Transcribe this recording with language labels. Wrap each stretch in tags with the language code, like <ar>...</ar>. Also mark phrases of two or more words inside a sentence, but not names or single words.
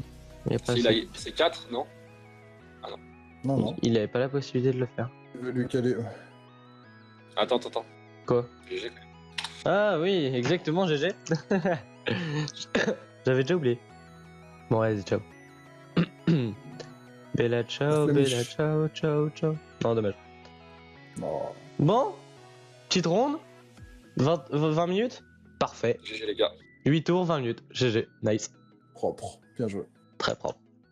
<fr>Il y a pas S'il assez- a. C'est 4, non? Non, non. Il avait pas la possibilité de le faire. Je vais lui caler. Attends. Quoi? GG. Ah oui, exactement, GG. J'avais déjà oublié. Bon, vas-y,</fr> <it>ciao. Bella ciao, Flemish. bella ciao, ciao, ciao. Non,</it> <fr>dommage. Non. Bon, petite ronde. 20 minutes. Parfait. GG les gars. 8 tours, 20 minutes. GG. Nice. Propre. Bien joué. Très propre.</fr>